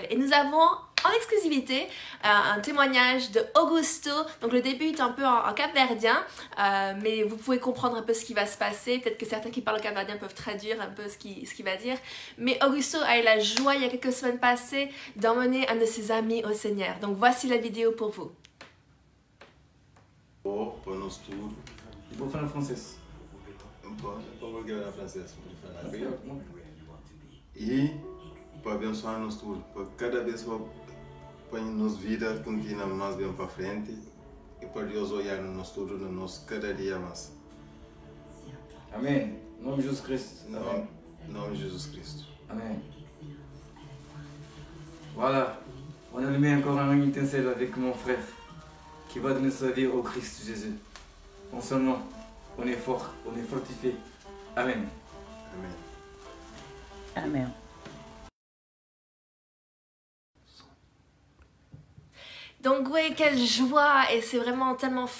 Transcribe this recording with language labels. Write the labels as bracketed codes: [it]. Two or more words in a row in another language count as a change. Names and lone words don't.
[fr] Et nous avons en exclusivité un témoignage de Augusto. Donc le début est un peu en capverdien, mais vous pouvez comprendre un peu ce qui va se passer. Peut-être que certains qui parlent capverdien peuvent traduire un peu ce qu'il va dire. Mais Augusto a eu la joie il y a quelques semaines passées d'emmener un de ses amis au Seigneur. Donc voici la vidéo pour vous. [pt] Oh, para nós tudo. Vou falar francês. Vamos falar francês, e para abençoar nós tudo, para cada vez para nos vidas continuar mais bem para frente e para Deus olhar nós tudo, nós cada dia mais. Amém. Em nome de Jesus Cristo. Amém. Em nome de Jesus Cristo. Amém. [fr] Voilà, on a allumé encore un étincelle avec mon frère qui va donner sa vie au Christ Jésus. En son nom, on est fort, on est fortifié. Amen. Amen. Amen. Donc oui, quelle joie, et c'est vraiment tellement fort.